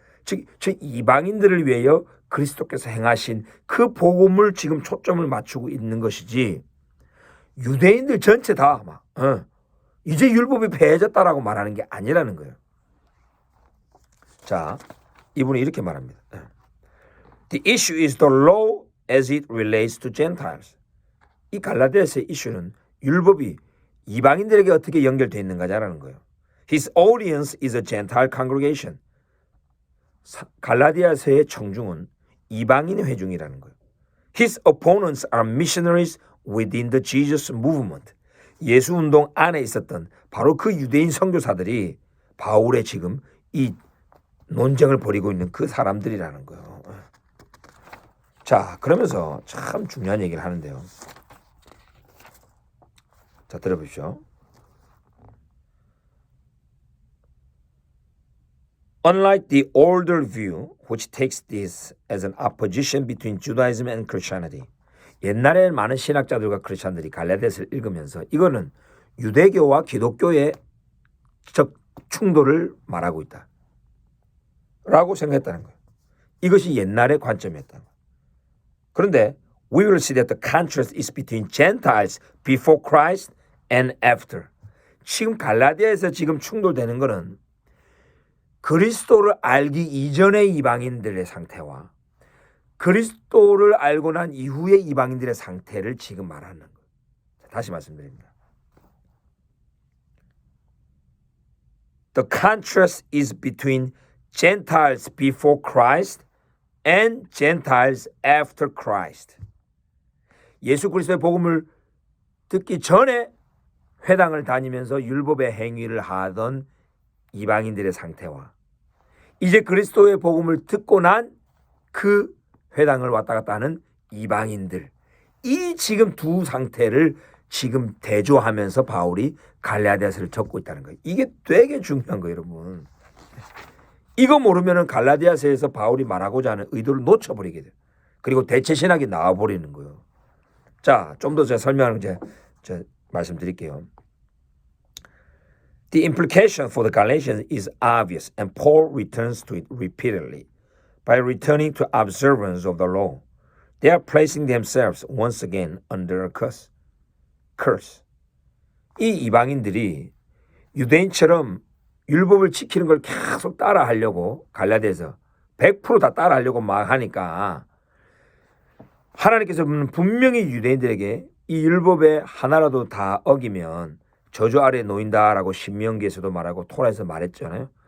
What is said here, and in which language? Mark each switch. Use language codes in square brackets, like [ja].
[ko] 즉, 이방인들을 위하여 그리스도께서 행하신 그 복음을 지금 초점을 맞추고 있는 것이지, 유대인들 전체 다 이제 율법이 폐해졌다라고 말하는 게 아니라는 거예요. 자, 이분이 이렇게 말합니다. [en] The issue is the law as it relates to Gentiles. [ko] 이 갈라디아서의 이슈는 율법이 이방인들에게 어떻게 연결되어 있는가냐라는 거예요. [en] His audience is a Gentile congregation. [ko] 갈라디아서의 청중은 이방인 회중이라는 거예요. [en] His opponents are missionaries within the Jesus movement. [ko] 예수 운동 안에 있었던 바로 그 유대인 선교사들이 바울의 지금 이 논쟁을 벌이고 있는 그 사람들이라는 거예요. 자, 그러면서 참 중요한 얘기를 하는데요. 자, 들어보십시오. [en] Unlike the older view, which takes this as an opposition between Judaism and Christianity. [ko] 옛날에 많은 신학자들과 크리스천들이 갈라디아서를 읽으면서 이거는 유대교와 기독교의 적 충돌을 말하고 있다 라고 생각했다는 거예요. 이것이 옛날의 관점이었다는 거예요. 그런데 [en] we will see that the contrast is between Gentiles before Christ and after. [ko] 지금 갈라디아에서 지금 충돌되는 것은 그리스도를 알기 이전의 이방인들의 상태와 그리스도를 알고 난 이후의 이방인들의 상태를 지금 말하는 거예요. 다시 말씀드립니다. [en] The contrast is between Gentiles before Christ and Gentiles after Christ. [ko] 예수 그리스도의 복음을 듣기 전에 회당을 다니면서 율법의 행위를 하던 이방인들의 상태와 이제 그리스도의 복음을 듣고 난 그 회당을 왔다 갔다 하는 이방인들, 이 지금 두 상태를 지금 대조하면서 바울이 갈라디아서를 적고 있다는 거예요. 이게 되게 중요한 거예요, 여러분. 이거 모르면은 갈라디아서에서 바울이 말하고자 하는 의도를 놓쳐버리게 돼요. 그리고 대체 신학이 나와버리는 거예요. 자, 좀 더 제가 설명을 제가 말씀드릴게요. [en] The implication for the Galatians is obvious, and Paul returns to it repeatedly. By returning to observance of the law, they are placing themselves once again under a curse. [ko] 이 이방인들이 유대인처럼 율법을 지키는 걸 계속 따라하려고 갈라디아서 100% 따라하려고 막 하니까 하나님께서는 분명히 유대인들에게 이 율법의 하나라도 다 어기면 저주 아래에 놓인다라고 신명기에서도 말하고 토라에서 말했잖아요.